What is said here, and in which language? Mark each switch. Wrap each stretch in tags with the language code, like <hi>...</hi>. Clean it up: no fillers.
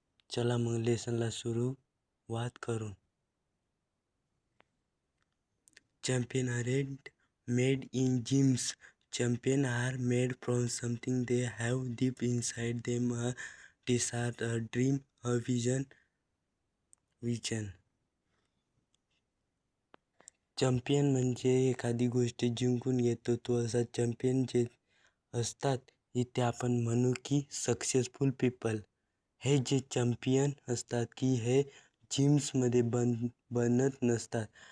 <mr>चला मग लेसनला सुरुवात करू.</mr> <en>Champion aren't made in gyms. Champions are made from something they have deep inside them, a desire, a dream, a vision.</en> <mr>Champion म्हणजे एखादी गोष्ट जिंकून घेतो तो असा चॅम्पियन जे असतात इथे आपण म्हणू की</mr> <en>Successful people.</en> <mr>हे जे चॅम्पियन असतात की हे जिम्समध्ये बनत नसतात.</mr>